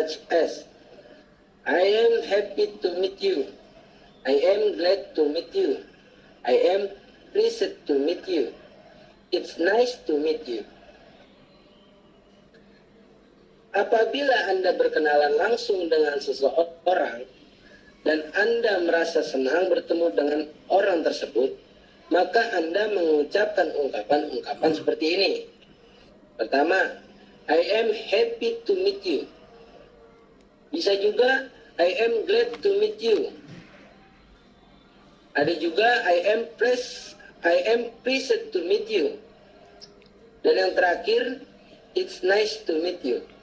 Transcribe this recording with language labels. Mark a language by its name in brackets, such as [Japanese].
[English] as I am happy to meet you, I am glad to meet you, I am pleased to meet you, it's nice to meet you. [Indonesian] Apabila Anda berkenalan langsung dengan seseorang dan Anda merasa senang bertemu dengan orang tersebut, maka Anda mengucapkan ungkapan-ungkapan seperti ini. Pertama, [English] I am happy to meet you. [Indonesian] Bisa juga [English] I am glad to meet you. [Indonesian] Ada juga [English] I am pleased to meet you. [Indonesian] Dan yang terakhir, [English] it's nice to meet you.